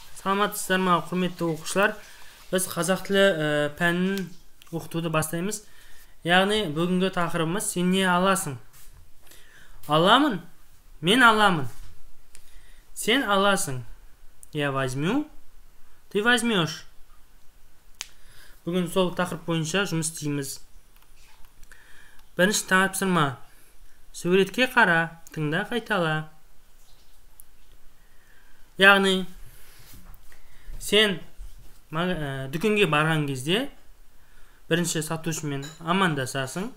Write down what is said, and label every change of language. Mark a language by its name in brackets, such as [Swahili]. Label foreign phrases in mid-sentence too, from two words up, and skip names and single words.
[Kazakh] Саламатсыздар ма, құрметті оқушылар? Біз қазақ тілі пәнін оқытуды бастаймыз. Яғни бүгінгі тақырыбымыз сен не аласың? Аламын, мен аламын. Сен аласың. [Russian] Я возьму, ты возьмешь. [Kazakh] Бүгін сол тақырып бойынша жұмыс істейміз. Бірінші тапсырма. Суретке қара, тыңда, қайтала. Яғни сен дүкенге барған кезде бірінші сатушымен амандасасың.